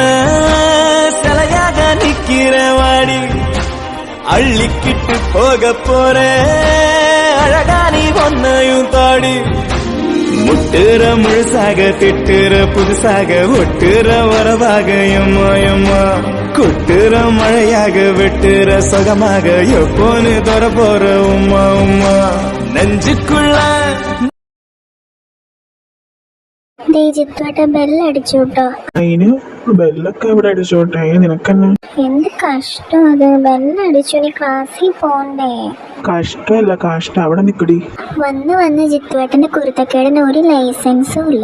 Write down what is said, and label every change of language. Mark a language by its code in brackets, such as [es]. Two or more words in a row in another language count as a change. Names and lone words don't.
[ta] சிலையாக நிக்கிற வாடி, அள்ளிக்கிட்டு போக போற அழகா நீ பொண்ணையும் தாடி. முட்டுற முழுசாக திட்டுற புதுசாக ஒட்டுற உறவாக எம்மா எம்மா, கொட்டுற மழையாக வெட்டுற சுகமாக எப்போன்னு தொட போற உம்மா உம்மா. நெஞ்சுக்குள்ள [ml] ജിത്തുവേട്ട ബെല്ലടിച്ചു കേട്ടോ. അതിന് ബെല്ലൊക്കെ ഇവിടെ അടിച്ചോട്ടെ, നിനക്കെന്നെ എന്ത് കഷ്ടം അത്. ബെല്ലടിച്ചു, ഇനി ക്ലാസ്സിൽ പോണ്ടേ? കഷ്ടമല്ല കാഷ്ടം, അവിടെ നിക്കടി. വന്ന് ജിത്തുവേട്ടന്റെ കുരുത്തക്കേടിന് ഒരു ലൈസൻസും ഇല്ല.